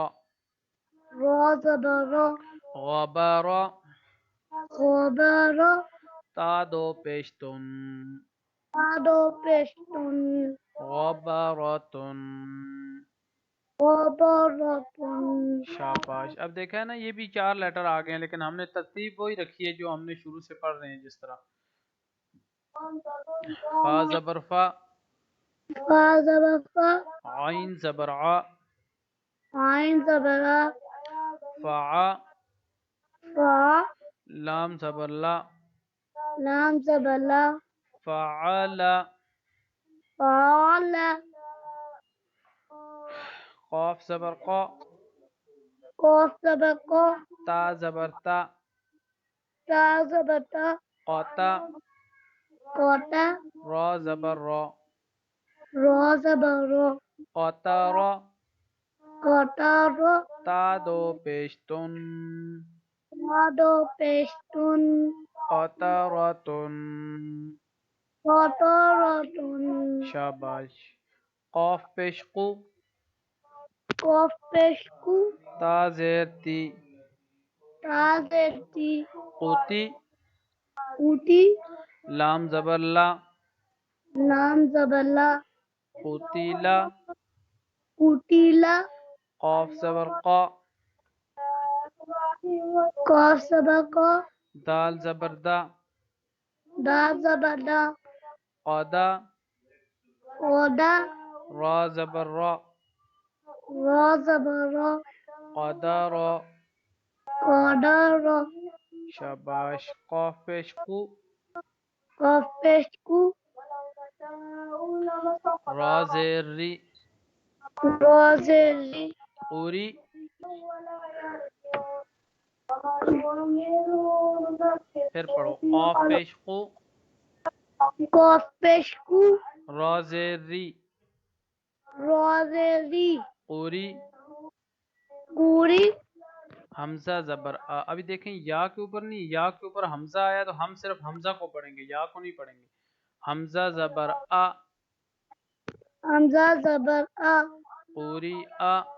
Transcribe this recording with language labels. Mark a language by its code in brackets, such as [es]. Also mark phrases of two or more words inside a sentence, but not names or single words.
[ur] را زبر را، غبارا، غبارا، تا دو پیشتن، آدو پشتن، غبارتن. غبارتن. شاباش. اب دیکھا ہے نا یہ بھی 4 لیٹر آ گئے ہیں، لیکن ہم نے ترتیب وہی رکھی ہے جو ہم نے شروع سے پڑھ رہے ہیں جس طرح. فا زبر فا، فا زبر فا، عین زبر ع، عین زبر آ، فع، فا، لام زبر لا، لام زبر لا، فعل، فعل، قاف زبر قا، قاف زبر قا، تا زبر تا، تا زبر تا، قاتا، قاتا، را زبر را، را زبر را، قطارا، قطارا، تا دو پیشتن، آدو پشتن، قطرتن. قطارتن. شاباش. قاف پیش قو، قاف پشکو، تا زیر تی، تا زرتی، قوتی، اوٹی، لام زبر لا، لام زبر لا، قوتیلا، اوٹیلا، قاف زبر قا، قاف زبر قا، دال زبر دا، دا زبر دا، قدا، قدا، را زبر را، را زبر را، قدرا. قدر. شاباش. قاف پیش قو، قاف پشکو، را زیر ری، را زری، قوری، پھر پڑھو. قاف پیش قو، قاف پشکو، را زیر ری، را زری، قوری، گوری، حمزہ زبر آ. ابھی دیکھیں یا کے اوپر نہیں، یا کے اوپر حمزہ آیا تو ہم صرف حمزہ کو پڑھیں گے، یا کو نہیں پڑھیں گے. حمزہ زبر آ، حمزہ زبر آ، قوری آ،